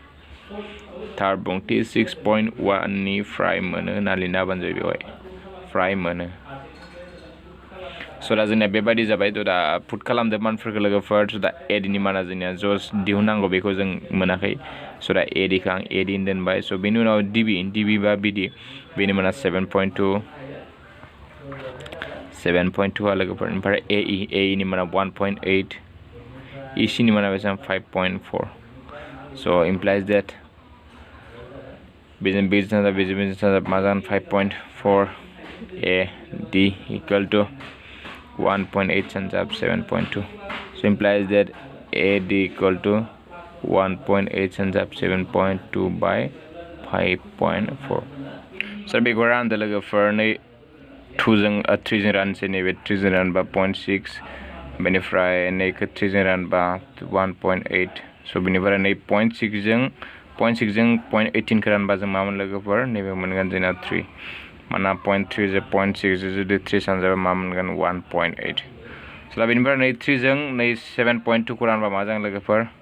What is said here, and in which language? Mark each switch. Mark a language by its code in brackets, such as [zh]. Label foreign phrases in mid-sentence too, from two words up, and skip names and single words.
[brx] 6.1 निफ्राय मोनो होनना लिरना होबानो जाबाय बेवहाय फ्राय मोनो स' दा जोंनिया बेबायदि जाबाय थ' दा पुट खालामदो मानफोरखौ लोगोफोर स' दा AD नि माना जोंनिया जस्ट दिहुननांगौ बेखौ जों मोनाखै स' दा AD खौ आं AD दोनबाय स' बेनि उनाव DB बा BD बेनि माना 7.2 आ लोगोफोर ओमफ्राय AE नि माना 1.8 EC नि माना बेसेबां 5.4 स' [en] implies that [brx] बेजों मा जागोन 5.4 AD [en] equal to [brx] 1.8 [en] times up 7.2 so implies that AD equal to 1.8 times up 7.2 by 5.4 so [brx] बेखौ रानदो लोगोफोर नै 2 जों 3 जों रानसै नैबे 3 जों रानबा 0.6 बेनिफ्राय नैखौ 3 जों रानबा 1.8 so बेनिफ्राय नै 0.6 जों 0.18 खौ रानबा जों मामोन लोगोफोर नैबे मोनगोन जोंना 3 माना 0.3 जो 0.6 जुदि 3 सानजाबा मा मोनगोन 1.8 स' दा बेनिफ्राय नै 3 जों नै 7.2 खौ रानबा मा जागोन लोगोफोर